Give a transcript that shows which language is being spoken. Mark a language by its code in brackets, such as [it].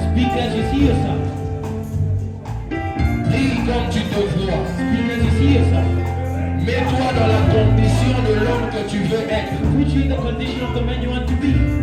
[en] Speak as you see yourself. [fr] Prie comme tu te vois. [en] Speak as you see yourself. [fr] Mets-toi dans la condition de l'homme que tu veux être. [en] Put you in the condition of the man you want to be.